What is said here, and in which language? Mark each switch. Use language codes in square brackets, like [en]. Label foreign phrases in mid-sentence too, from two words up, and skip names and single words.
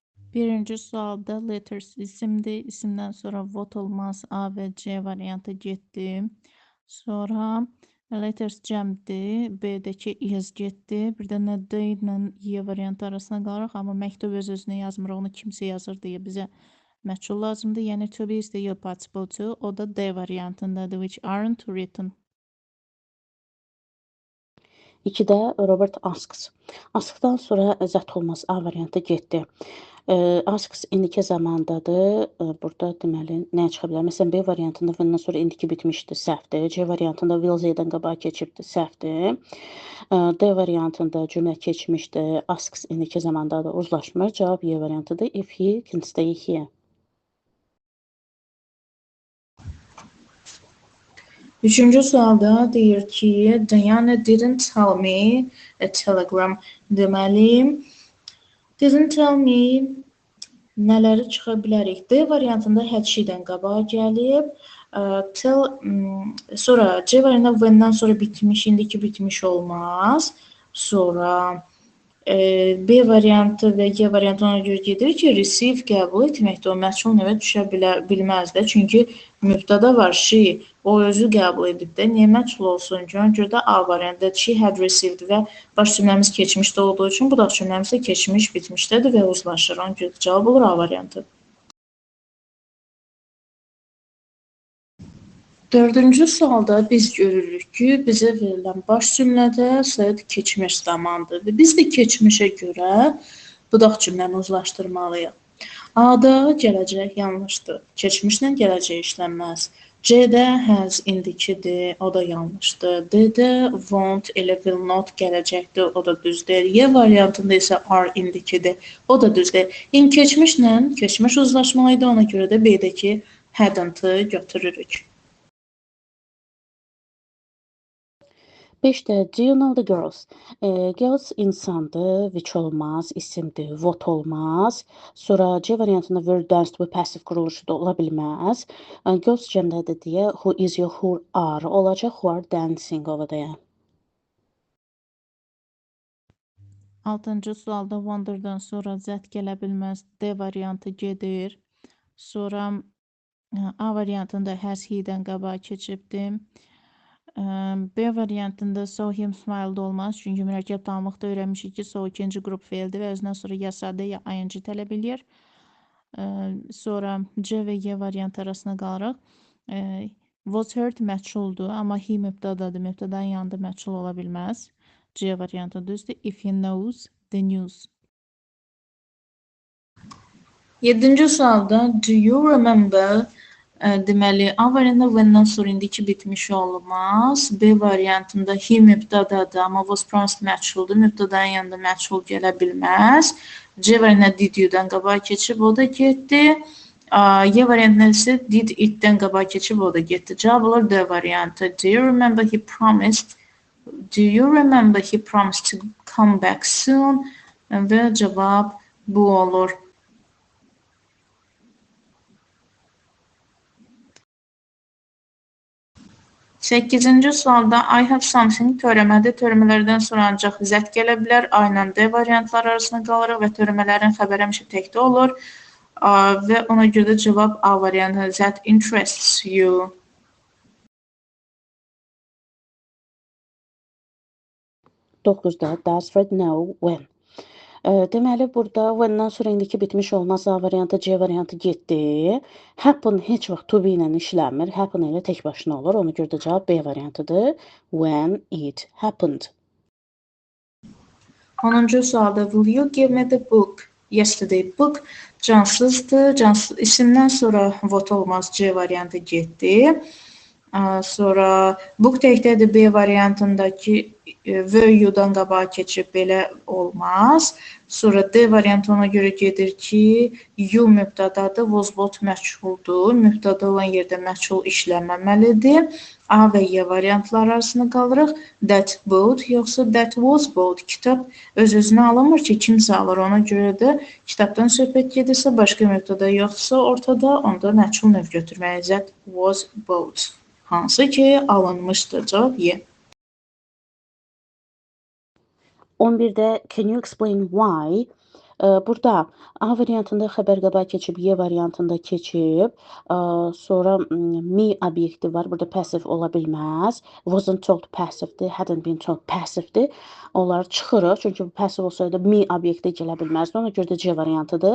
[az] Birinci sualda letters isimdir. İsimdən sonra what olmaz. A və C variantı getdi. Sonra letters cəmdir. B-dəki is getdi. Bir dənə D ilə Y variantı arasına qalırıq. Amma məktub öz-özünə yazmır. Onu kimsə yazır deyə bizə məchul lazımdır. [en] Yəni to be is the your participle to. [az] O da D variantındadır. [en] Which aren't written. [az] 2-də Robert asks. Askdan sonra zət olmaz A variantı getdi. Asks indiki zamandadır. Burada deməli nəyə çıxa bilər? Məsələn, B variantında bundan sonra indiki bitmişdi, səhvdir. C variantında will Z-dən qabağa keçibdi, səhvdir. D variantında cümlə keçmişdi. Asks indiki zamandadır, uzlaşmır. Cavab Y variantıdır. [en] If he can stay here. [az] Üçüncü sualda deyir ki, [en] Diana didn't tell me a telegram. [az] Deməli, [en] didn't tell me [az] nələri çıxa bilərik? D variantında [en] had she- [az] dən qabağa gəlib. Tell, sonra C variantında when-dən sonra bitmiş, indiki bitmiş olmaz. Sonra B variantı və G variantı ona görə gedir ki, receive qəbul etməkdə o məchul növə düşə bilməz də. Çünki mübtəda var, she, o özü qəbul edib də. Niyə məchul olsun ki? Ona görə də A variantı, [en] she had received [az] və baş cümləmiz keçmişdə olduğu üçün bu da cümləmiz də keçmiş, bitmişdədir və uzlaşır. Ona görə də cavab olur A variantı. Dördüncü sualda biz görürük ki, bizə verilən baş cümlədə said keçmiş zamandır. Və biz də keçmişə görə budaq cümləni uzlaşdırmalıyıq. A-da gələcək yanlışdır. Keçmişlə gələcək işlənməz. C-də has indikidir, o da yanlışdır. D-də won't, elə [en] will not [az] gələcəkdir, o da düzdür. Y variantında isə are indikidir, o da düzdür. Keçmişlə keçmiş uzlaşmalıydı, ona görə də B-dəki hadn't-ı götürürük. [en] 5-də do you know the girls? [az] Girls insandır, which olmaz, isimdir, what olmaz. Sonra C variantında [en] were danced with [az] passive quruluşu da ola bilməz. Girls cəmdədir deyə [en] who is your who are [az] olacaq, [en] who are dancing [az] ovadaya. 6-cı sualda wonder'dan sonra zət gələ bilməz. D variantı gedir. Sonra A variantında [en] has he- [az] dən qabağa keçibdir. B variantında [en] saw him smiled [az] olmaz. Çünki mürəkkəb tamlıqda öyrənmişik ki, saw ikinci qrup feildir və özündən sonra ya sadə ya ing tələb edir. Sonra C və Y variantı arasına qalırıq. [en] Was heard [az] məchuldur, amma he mübtədadır. Mübtədanın yanında məchul ola bilməz. C variantı düzdür. [en] If he knows the news. [az] 7-ci sualda [en] do you remember? [az] Deməli, A variantında when-dən sonra indiki bitmiş olmaz. B variantında he mübtədadır, amma [en] was promised [az] məchuldur. Mübtədanın yanında məchul gələ bilməz. C variantında [en] did you- [az] dən qabağa keçib, o da getdi. Y variantında isə [en] did it- [az] dən qabağa keçib, o da getdi. Cavab olur D variantı. [en] Do you remember he promised to come back soon? [az] Və cavab bu olur. 8-ci sualda [en] I have something [az] törəmədir. Törəmələrdən sonra ancaq zət gələ bilər. A ilə D variantlar arasında qalırıq və törəmələrin xəbəri həmişə təkdə olur. Və ona görə də cavab A variantı. [en] That interests you. 9-da does Fred know when? [az] Deməli, burada when-dən sonra indiki bitmiş olmaz. A variantı, C variantı getdi. Happen heç vaxt [en] to be [az] ilə işləmir. Happen ilə tək başına olur. Ona görə də cavab B variantıdır. [en] When it happened. [az] 10-cu sualda [en] will you give me the book? Yesterday book [az] cansızdır. İsimdən sonra what olmaz. C variantı getdi. Sonra book təkdədir. B variantındakı [en] were you- [az] dan qabağa keçib belə olmaz. Sonra D variantı ona görə gedir ki, you mübtədadır, [en] was both [az] məchuldur. Mübtəda olan yerdə məchul işləməməlidir. A və Y variantlar arasında qalırıq. [en] That boat yoxsa that was boat. [az] Kitab öz-özünə alınmır ki, kimsə alır. Ona görə də kitabdan söhbət gedirsə, başqa mübtəda yoxsa ortada, onda məchul növ götürməliyik. [en] That was boat. [az] Hansı ki, alınmışdır. Cavab Y. [en] 11-də can you explain why? [az] Burada A variantında xəbər qabağa keçib, Y variantında keçib. Sonra me obyekti var. Burada passive ola bilməz. [en] Wasn't told [az] passivedir, [en] hadn't been told [az] passivedir. Onları çıxırıq, çünki bu passive olsaydı me obyekti gələ bilməzdi. Ona görə də C variantıdır.